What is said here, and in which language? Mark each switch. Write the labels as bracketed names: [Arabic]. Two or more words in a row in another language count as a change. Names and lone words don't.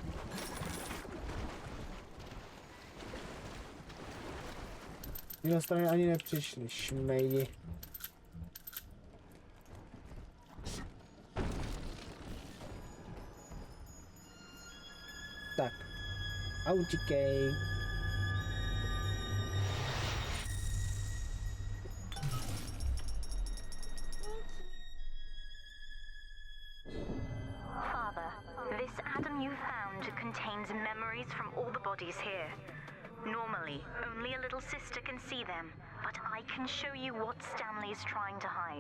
[Czech] Z jiné strany ani nepřišli, šmejdi. Tak. A utíkej. [English] Father, this atom you found contains memories from all the bodies here. Normally, only a little sister can see them, but I can show you what Stanley's trying to hide.